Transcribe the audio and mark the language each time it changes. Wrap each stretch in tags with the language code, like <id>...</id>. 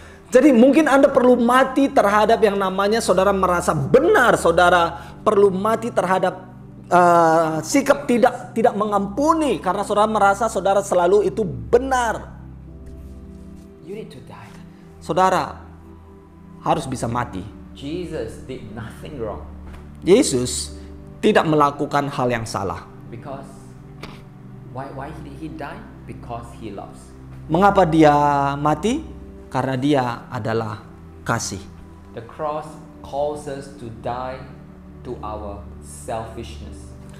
<id>Jadi mungkin Anda perlu mati terhadap yang namanya saudara merasa benar, saudara perlu mati terhadap sikap tidak mengampuni karena saudara merasa saudara selalu itu benar.</id> <en>You need to die.</en> <id>Saudara harus bisa mati.</id> <en>Jesus did nothing wrong</en> <id>Yesus tidak melakukan hal yang salah.</id> <en>because why did he die? Because he loves.</en> <id>Mengapa dia mati? Karena dia adalah kasih.</id> <en>The cross calls us to die to our selfishness.</en>